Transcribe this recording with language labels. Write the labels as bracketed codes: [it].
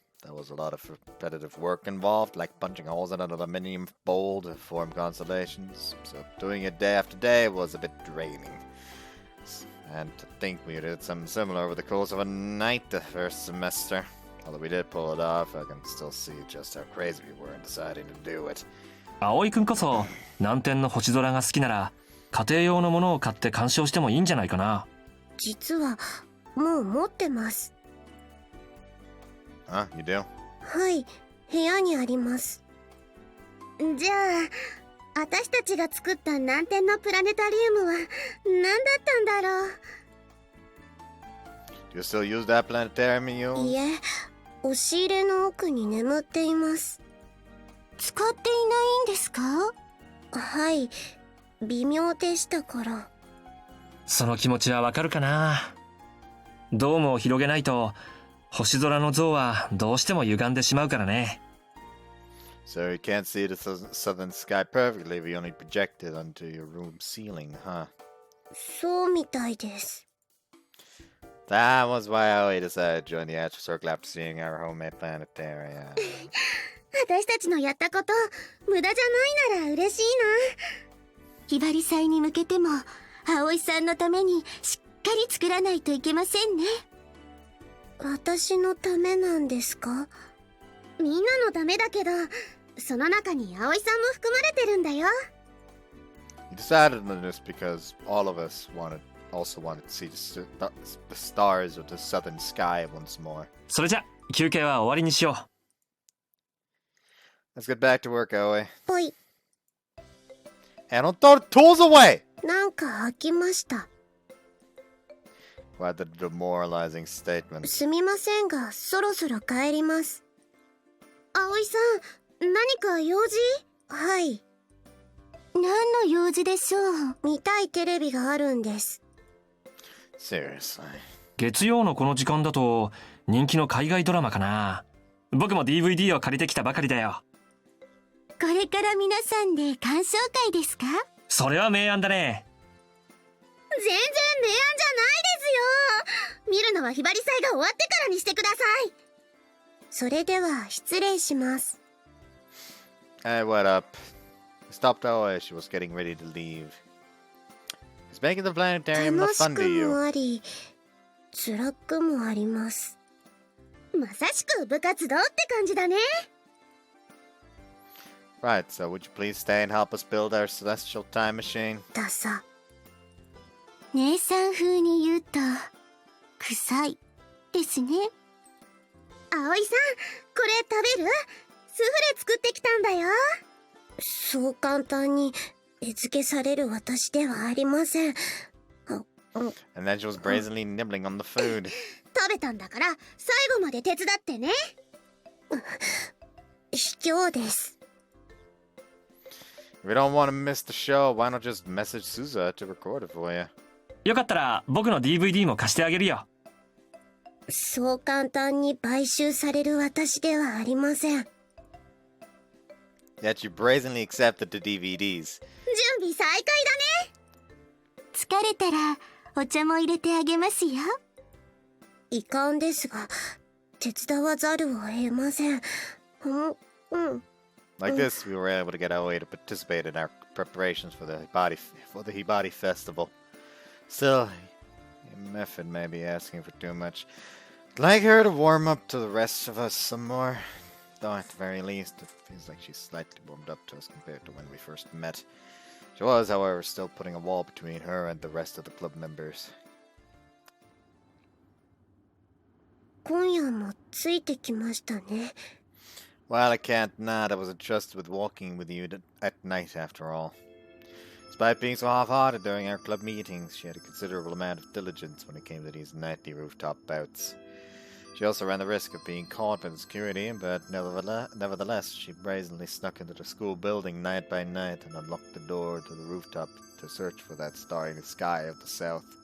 [en] There was a lot of repetitive work involved, like punching holes in an aluminium bowl to form constellations, so doing it day after day was a bit draining. And to think we did something similar over the course of a night the first semester. Although we did pull it off, I can still see just how crazy we were in deciding to do it. [ja] 葵くんこそ南天の星空が好きなら家庭用のものを買って鑑賞してもいいんじゃないかな。実はもう持ってます。 [en] Huh? You do? [ja] はい、部屋にあります。じゃあ私たちが作った南天のプラネタリウムは何だったんだろう。 [en] Do you still use that planetarium you use? [ja] いえ、押し入れの奥に眠っています。使っていないんですか？はい、微妙でしたから。その気持ちはわかるかな。ドームを広げないと星空の像はどうしても歪んでしまうからね。 [en] So you can't see the southern sky perfectly if you only project it onto your room ceiling, huh? [ja] そうみたいです。 [en] That was why I decided to join the Astro Circle after seeing our homemade planetarium. [ja] 私たちのやったこと無駄じゃないなら嬉しいな。ひばり祭に向けても葵さんのためにしっかり作らないといけませんね。私のためなんですか？みんなのためだけど、その中に葵さんも含まれてるんだよ。 [en] We decided on this because all of us also wanted to see the stars of the southern sky once more. [ja] それじゃ休憩は終わりにしよう。 [en] Let's get back to work, Aoi. [ja] ぽい。 [en] And don't throw the tools away! [ja] なんか飽きました。 [en] What a demoralizing statement. [ja] すみませんが、そろそろ帰ります。葵さん、何か用事？はい。何の用事でしょう？見たいテレビがあるんです。 [en] Seriously. [ja] 月曜のこの時間だと人気の海外ドラマかな。僕も DVD を借りてきたばかりだよ。これから皆さんで鑑賞会ですか？それは明暗だね。全然明暗じゃないですよ。見るのはひばり祭が終わってからにしてください。それでは失礼します。 [en] Hey, what up? I stopped Aoi as she was getting ready to leave. Is making the planetarium not [ja] 楽し [en] fun [ja] く [en] to you? [ja] もあり、辛くもあります。まさしく部活動って感じだね。 [en] Right, so would you please stay and help us build our celestial time machine? [ja] ださ。姉さん風に言うと臭いですね。葵さん、これ食べる？スフレ作ってきたんだよ。そう簡単に餌付けされる私ではありません。 [en] And then she was brazenly nibbling on the food. [ja] 食べたんだから最後まで手伝ってね。卑怯です。 [en] If you don't want to miss the show, why not just message Suza to record it for you? [ja] よかったら僕の DVD も貸してあげるよ。そう簡単に買収される私ではありません。 [en] Yet you brazenly accepted the DVDs. [ja] 準備再開だね。疲れたらお茶も入れてあげますよ。遺憾ですが手伝わざるを得ません。 [en] Like this, we were able to get Aoi to participate in our preparations for the Hibari festival. Still, Method may be asking for too much. I'd like her to warm up to the rest of us some more. Though at the very least, it feels like she's slightly warmed up to us compared to when we first met. She was, however, still putting a wall between her and the rest of the club members. [ja] 今夜もついてきましたね。 [en] Well, I can't not. I was entrusted with walking with you at night, after all. Despite being so half-hearted during our club meetings, she had a considerable amount of diligence when it came to these nightly rooftop bouts. She also ran the risk of being caught by the security, but nevertheless, she brazenly snuck into the school building night by night and unlocked the door to the rooftop to search for that star in the sky of the south.